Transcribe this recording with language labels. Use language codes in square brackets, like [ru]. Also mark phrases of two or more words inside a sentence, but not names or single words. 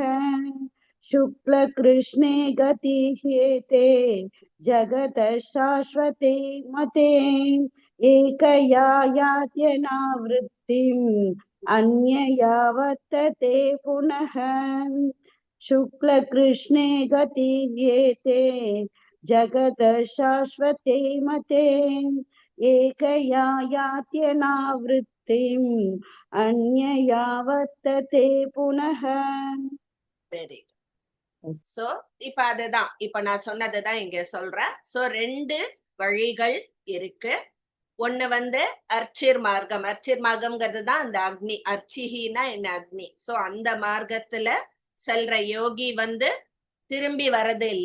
[sa] शुक्ल कृष्णे गतीयेते, जगतः शाश्वते मते, एकया यात्यनावृत्तिम्, अन्यया वर्तते पुनः. शुक्ल कृष्णे गतीयेते, जगतः शाश्वते मते, एकया यात्यनावृत्तिम् अन्यया वर्तते पुनः. [en] very good. [ta] சோ இப்ப அதுதான் இப்ப நான் சொன்னதுதான் இங்க சொல்றேன். சோ 2 வழிகள் இருக்கு. ஒண்ணு வந்து அர்ச்சிர் மார்க்கம். அர்ச்சிர் மார்க்கம்ங்கிறது தான் அந்த அக்னி. அர்ச்சிஹினா என்ன? அக்னி. சோ அந்த மார்க்கத்துல செல்ற யோகி வந்து திரும்பி வரது இல்ல.